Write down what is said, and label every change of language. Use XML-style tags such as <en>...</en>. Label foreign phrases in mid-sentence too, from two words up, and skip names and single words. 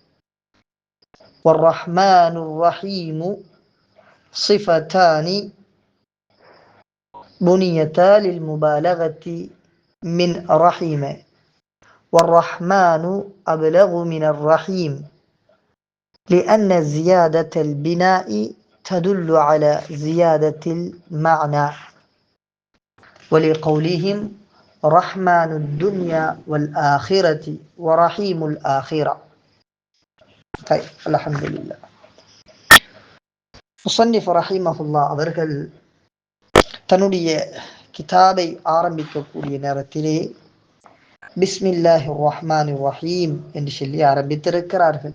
<ar>والرحمن الرحيم صفتان بنيتا للمبالغة من رحم، والرحمن أبلغ من الرحيم لأن زيادة البناء تدل على زيادة المعنى، ولقولهم رحمان الدنيا والآخرة ورحيم الآخرة. அல்ஹம்துலில்லாஹ்.</ar> <ta>முஸன்னிஃப் ரஹிமஹுல்லாஹ் அவர்கள் தன்னுடைய கிதாபை ஆரம்பிக்கக்கூடிய நேரத்திலே</ta> <ar>بسم الله الرحمن الرحيم</ar> <ta>என்று சொல்லி ஆரம்பித்திருக்கிறார்கள்.</ta>